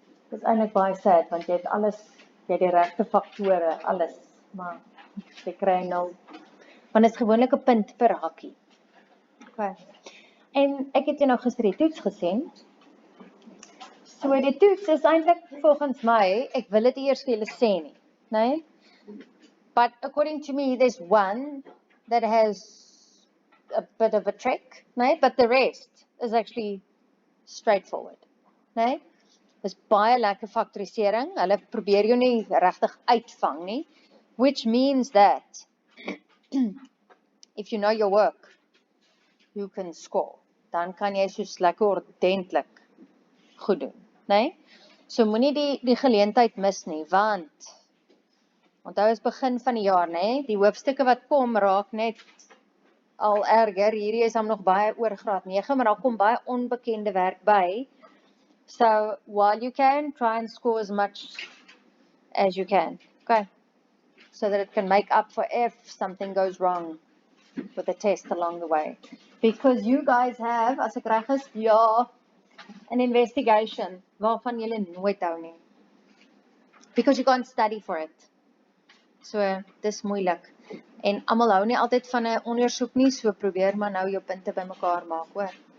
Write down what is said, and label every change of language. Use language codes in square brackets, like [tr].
[af] Dit is eintlik baie sad want jy het alles, jy het die regte faktore, alles, maar jy kry 0. Want dit is gewoonlik 'n punt per hakkie. Okay. En ek het jou nou gister die toets gesien. So die toets is eintlik volgens my, ek wil dit eers vir julle sê nie, né? [en] But according to me, there's one that has a bit of a trick, né? But the rest is actually straightforward, né? [af] Dis baie lekker faktorisering. Hulle probeer jou nie regtig uitvang nie, [en] which means that if you know your work, you can score. [af] Dan kan jy soos lekker ordentlik goed doen, né? So moenie die geleentheid mis nie, want onthou is begin van die jaar, né? Die hoofstukke wat kom raak net al erger. Hierdie is dan nog baie oor graad 9, maar daar kom baie onbekende werk by. [en] So while you can, try and score as much as you can, okay? So that it can make up for if something goes wrong with the test along the way. Because you guys have, [af] as ek reg is, ja, [en] an investigation [af] waarvan julle nooit hou nie. [en] Because you can't study for it. [af] So, dis moeilik. En almal hou nie altyd van 'n ondersoek nie, so probeer maar nou jou punte bymekaar maak, hoor.